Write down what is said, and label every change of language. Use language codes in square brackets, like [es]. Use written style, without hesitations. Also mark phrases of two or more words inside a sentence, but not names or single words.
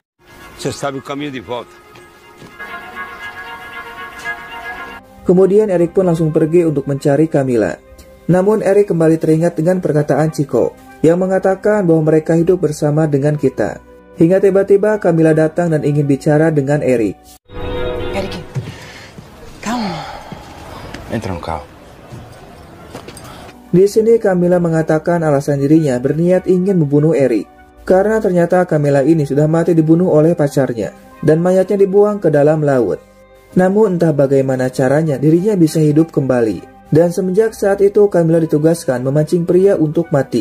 [id] Kemudian Erik pun langsung pergi untuk mencari Camilla. Namun Erik kembali teringat dengan perkataan Chico yang mengatakan bahwa mereka hidup bersama dengan kita. Hingga tiba-tiba Camilla datang dan ingin bicara dengan Erik. [pt] Erik, calma. Entra no carro. [id] Di sini Camilla mengatakan alasan dirinya berniat ingin membunuh Erik. Karena ternyata Camilla ini sudah mati dibunuh oleh pacarnya dan mayatnya dibuang ke dalam laut. Namun entah bagaimana caranya dirinya bisa hidup kembali. Dan semenjak saat itu Camilla ditugaskan memancing pria untuk mati.